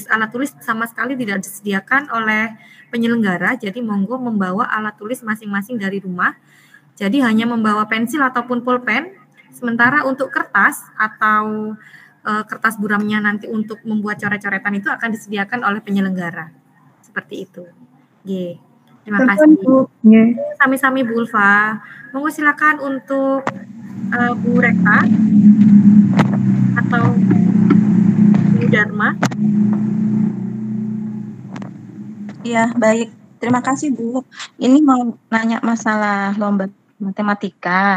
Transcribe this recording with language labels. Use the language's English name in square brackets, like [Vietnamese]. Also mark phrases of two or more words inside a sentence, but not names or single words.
[Indonesian] Alat tulis sama sekali tidak disediakan oleh penyelenggara, jadi monggo membawa alat tulis masing-masing dari rumah. Jadi hanya membawa pensil ataupun pulpen. Sementara untuk kertas atau kertas buramnya nanti untuk membuat coret-coretan itu akan disediakan oleh penyelenggara. Seperti itu. Terima kasih. [Javanese] Sami-sami Bu Ulfa. [Indonesian] Monggo silakan untuk Bu Rekta atau Bu Dharma. Ya, baik. Terima kasih Bu. Ini mau nanya masalah lomba matematika.